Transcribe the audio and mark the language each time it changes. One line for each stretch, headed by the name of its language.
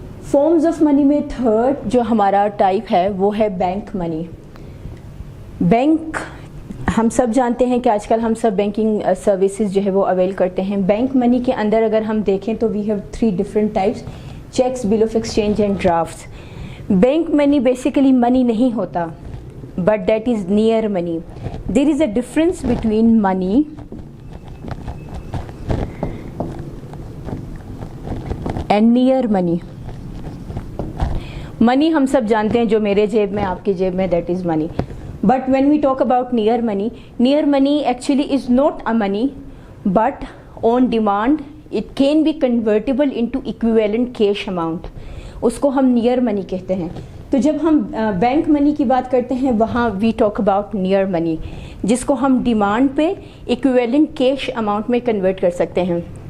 English: forms of money
Urdu: میں third جو ہمارا ٹائپ ہے وہ ہے بینک منی. بینک ہم سب جانتے ہیں کہ آج کل ہم سب بینکنگ سروسز جو ہے وہ اویل کرتے ہیں.
English: bank money
Urdu: کے اندر اگر ہم دیکھیں تو
English: We have 3 different types: cheques, bill of exchange and drafts. Bank money basically money
Urdu: نہیں ہوتا
English: But that is near money. There is a difference between money and near money.
Urdu: منی ہم سب جانتے ہیں جو میرے جیب میں آپ کی جیب میں
English: That is money. But when we talk about near money actually is not a money but on demand it can be convertible into equivalent cash amount.
Urdu: اس کو ہم نیئر منی کہتے ہیں. تو جب ہم بینک منی کی بات کرتے ہیں وہاں
English: we talk about near money
Urdu: جس کو ہم ڈیمانڈ پہ ایکویولنٹ کیش اماؤنٹ میں کنورٹ کر سکتے ہیں.